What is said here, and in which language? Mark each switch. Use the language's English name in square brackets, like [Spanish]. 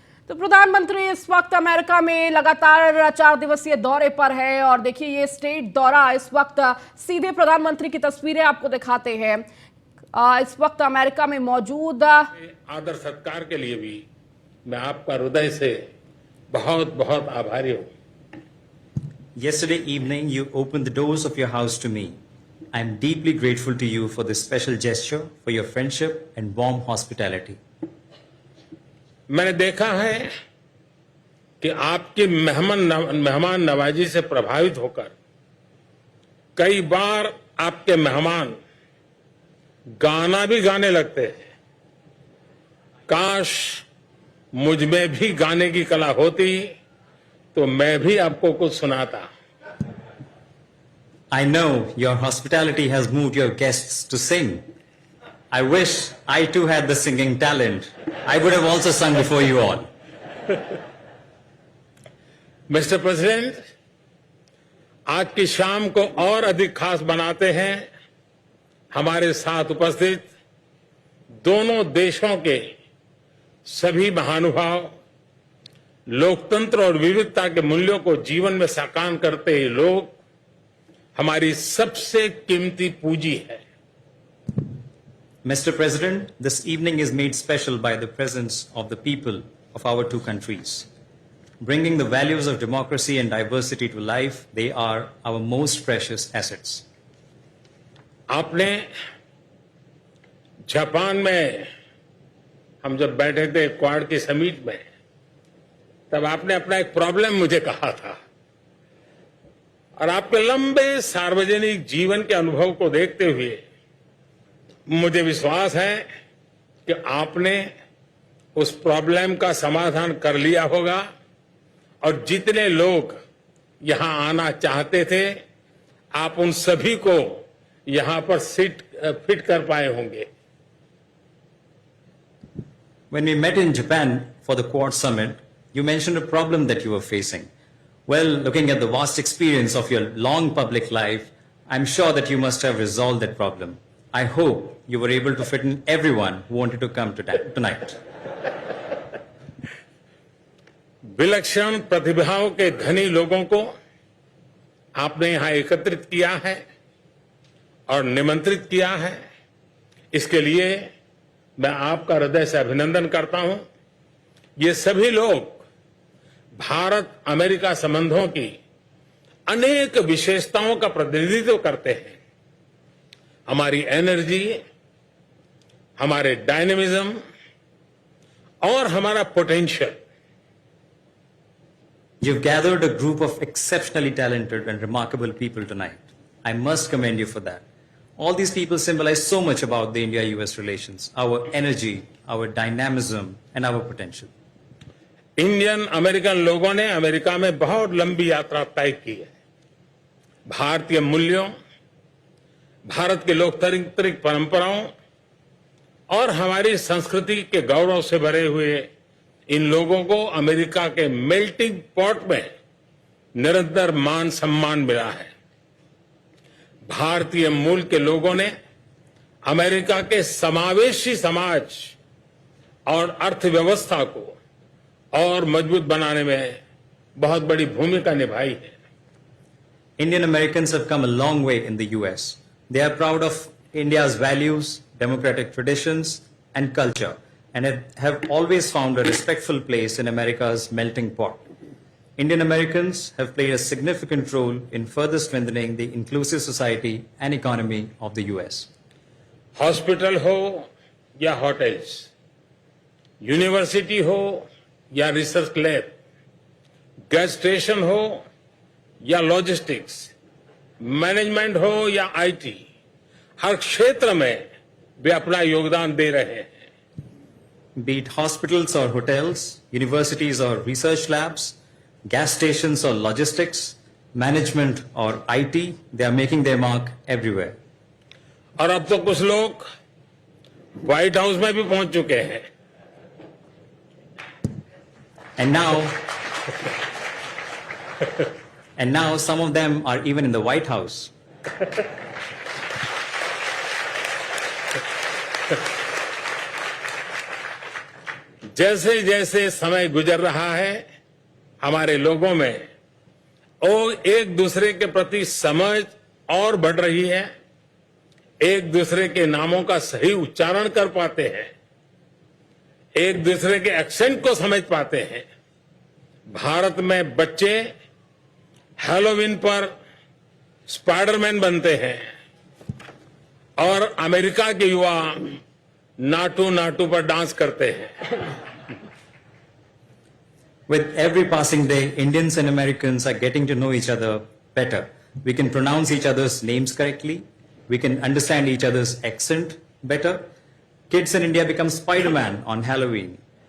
[Hindi] तो प्रधानमंत्री इस वक्त अमेरिका में लगातार 4 दिवसीय दौरे पर है और देखिए ये स्टेट दौरा इस वक्त सीधे प्रधानमंत्री की तस्वीरें आपको दिखाते हैं। इस वक्त अमेरिका में मौजूद आदर सत्कार के लिए भी मैं आपका हृदय से बहुत बहुत आभारी हूँ। [English] Yesterday evening, you opened the doors of your house to me. I am deeply grateful to you for this special gesture, for your friendship and warm hospitality. [Hindi] मैंने देखा है कि आपकी मेहमान नवाजी से प्रभावित होकर कई बार आपके मेहमान गाना भी गाने लगते हैं। काश मुझ में भी गाने की कला होती तो मैं भी आपको कुछ सुनाता। [English] I know your hospitality has moved your guests to sing. I wish I too had the singing talent. I would have also sung before you all. [Hindi] Mister president, आज की शाम को और अधिक खास बनाते हैं हमारे साथ उपस्थित दोनों देशों के सभी महानुभाव, लोकतंत्र और विविधता के मूल्यों को जीवन में साकार करते ये लोग हमारी सबसे कीमती पूंजी है। [English] Mr. President, this evening is made special by the presence of the people of our two countries. Bringing the values of democracy and diversity to life, they are our most precious assets. [Hindi] आपने Japan में हम जब बैठे थे quad की summit में, तब आपने अपना एक प्रॉब्लम मुझे कहा था और आपके लंबे सार्वजनिक जीवन के अनुभव को देखते हुए मुझे विश्वास है कि आपने उस प्रॉब्लम का समाधान कर लिया होगा और जितने लोग यहां आना चाहते थे आप उन सभी को यहां पर फिट कर पाए होंगे। [English] When we met in Japan for the Quad Summit, you mentioned a problem that you were facing. Well, looking at the vast experience of your long public life, I'm sure that you must have resolved that problem. I hope you were able to fit in everyone who wanted to come tonight. [Hindi] विलक्षण प्रतिभाओं के धनी लोगों को आपने यहां एकत्रित किया है और निमंत्रित किया है। इसके लिए मैं आपका हृदय से अभिनंदन करता हूं। ये सभी लोग भारत अमेरिका संबंधों की अनेक विशेषताओं का प्रतिनिधित्व करते हैं। हमारी एनर्जी, हमारे डायनेमिज्म और हमारा potential. [English] You've gathered a group of exceptionally talented and remarkable people tonight. I must commend you for that. All these people symbolize so much about the India-US relations, our energy, our dynamism, and our potential. [Hindi] Indian American लोगों ने America में बहुत लंबी यात्रा तय की है। भारतीय मूल्यों, भारत के लोकतांत्रिक परंपराओं और हमारी संस्कृति के गौरव से भरे हुए इन लोगों को अमेरिका के मेल्टिंग पॉट में निरंतर मान सम्मान मिला है। भारतीय मूल के लोगों ने अमेरिका के समावेशी समाज और अर्थव्यवस्था को और मजबूत बनाने में बहुत बड़ी भूमिका निभाई है। [English] Indian Americans have come a long way in the US. They are proud of India's values, democratic traditions, and culture, and have always found a respectful place in America's melting pot. Indian Americans have played a significant role in further strengthening the inclusive society and economy of the US. [Hindi] Hospital हो या hotels, university हो या research lab, gas station हो या logistics, management हो या IT, हर क्षेत्र में वे अपना योगदान दे रहे हैं। [English] Be it hospitals or hotels, universities or research labs, gas stations or logistics, management or IT, they are making their mark everywhere. [Hindi] और अब तो कुछ लोग व्हाइट हाउस में भी पहुंच चुके हैं। [English] And now some of them are even in the White House. [Hindi] जैसे जैसे समय गुजर रहा है, हमारे लोगों में और एक दूसरे के प्रति समझ और बढ़ रही है, एक दूसरे के नामों का सही उच्चारण कर पाते हैं, एक दूसरे के एक्सेंट को समझ पाते हैं। भारत में बच्चे हैलोवीन पर स्पाइडरमैन बनते हैं और अमेरिका के युवा नाटू नाटू पर डांस करते हैं। [English] With every passing day, Indians and Americans are getting to know each other better. We can pronounce each other's names correctly. We can understand each other's accent better. Kids in India become Spider-Man on Halloween.